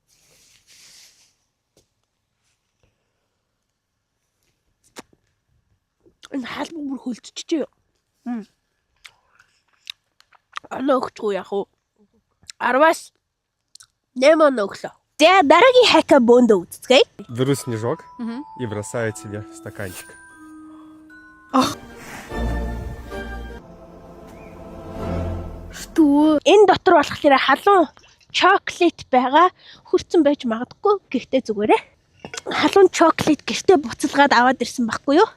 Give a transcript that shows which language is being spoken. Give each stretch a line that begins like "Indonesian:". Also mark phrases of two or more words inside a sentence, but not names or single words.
Mongolian: Энэ халбаг бүр хөлдчихжээ. Оноо өгчгүй яах вэ? 10-аас 8 оноо өглөө. За дараагийн хака бөөндөө үзцгээе.
Russian: Беру снежок и бросаю тебе в стаканчик.
Mongolian: Энэ дотор болохоор халуун чоколат байгаа. Хүрцэн байж магадгүй. Гэхдээ зүгээрээ. Халуун чоколат гэртээ буцалгаад аваад ирсэн байхгүй юу?